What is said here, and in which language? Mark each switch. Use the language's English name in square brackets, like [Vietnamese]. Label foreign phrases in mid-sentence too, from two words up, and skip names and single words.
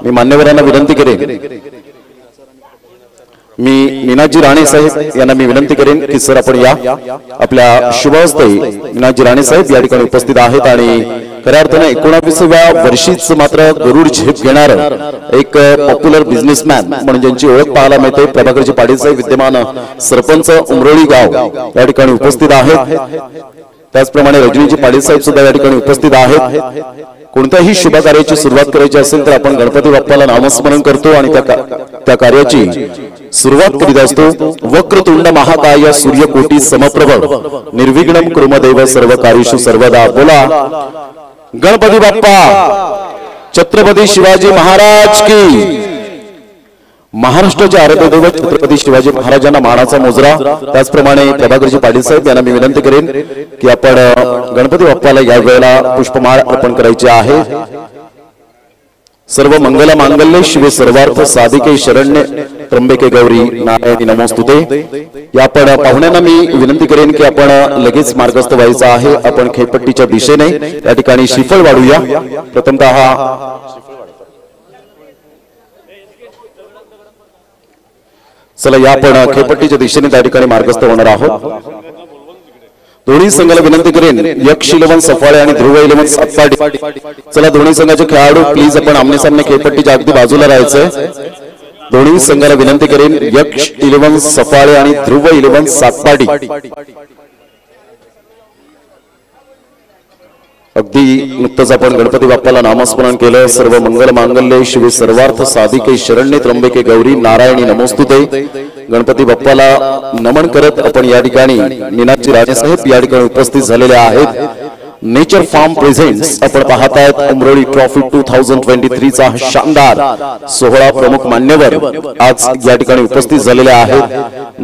[Marathi] मी मान्यवरांना विनंती करेन, मी निनादजी राणे साहेब यांना मी विनंती करेन की सर आपण या आपल्या शुभहस्ते निनादजी राणे साहेब या ठिकाणी उपस्थित आहेत आणि खऱ्या अर्थाने 19व्या वर्षीच मात्र गरुड झेप घेणार एक [English] popular businessman [Marathi] म्हणून ज्यांची ओळख पाहायला मिळते प्रभाकरजी पाटील साहेब विद्यमान सरपंच उमरोळी गाव या ठिकाणी उपस्थित आहेत। त्याचप्रमाणे रजनीजी पाटील साहेब सुद्धा या ठिकाणी उपस्थित आहेत। कोणत्याही शुभ कार्याची सुरुवात करायची असेल तर आपण गणपती बाप्पाला नामस्मरण करतो आणि त्या कार्याची सुरुवात करीत असतो। [Sanskrit] वक्रतुंड महाकाय सूर्यकोटी समप्रभ निर्विघ्नं कुरु देव सर्व कार्येषु सर्वदा। [Marathi] बोला गणपती बाप्पा छत्रपती शिवाजी महाराज की। महाराष्ट्राचे आराध्य दैवत छत्रपती शिवाजी महाराजांना मानाचा मुजरा। त्याचप्रमाणे प्रभाकरजी पाटील साहेब यांना मी विनंती करेन की आपण गणपती बाप्पाला या वेळेला पुष्पमाळ अर्पण करायची आहे। [Sanskrit] सर्व मंगल मांगल्ये शिवे सर्वार्थ साधिके शरण्ये त्र्यंबके गौरी नारायणी नमोस्तुते। [Marathi] या आपण पाहुण्यांना मी विनंती करेन की आपण लगेच मार्गस्थ व्हायचं आहे। आपण खेळपट्टीच्या दिशेने या ठिकाणी श्रीफळ वाढूया। प्रथमतः चला या आपण खेळपट्टीच्या दिशेने त्या ठिकाणी मार्गस्थ होणार आहोत। दोन्ही संघाला विनंती करेन यक्ष 11 सफाळे आणि ध्रुव 11 सातपाडी। चला दोन्ही संघाचे खेळाडू प्लीज आपण आमने सामने खेळपट्टीच्या अगदी बाजूला राहायचंय। दोन्ही संघाला विनंती करेन यक्ष 11 सफाळे आणि ध्रुव 11 सातपाडी। अगदी नुकतंच आपण गणपती बाप्पाला नामस्मरण केलं। [Sanskrit] सर्व मंगल मांगल्ये शिवे सर्वार्थ साधिके शरण्ये त्र्यंबके गौरी नारायणी नमोस्तुते। [Marathi] गणपती बाप्पाला नमन करत आपण या ठिकाणी नीनाजी राणे साहेब या ठिकाणी उपस्थित झालेले आहेत। [English] Nature Farm presents [Marathi] आपण पाहतायत उमरोळी ट्रॉफी 2023 चा शानदार सोहळा। प्रमुख मान्यवर आज या ठिकाणी उपस्थित झालेले आहेत।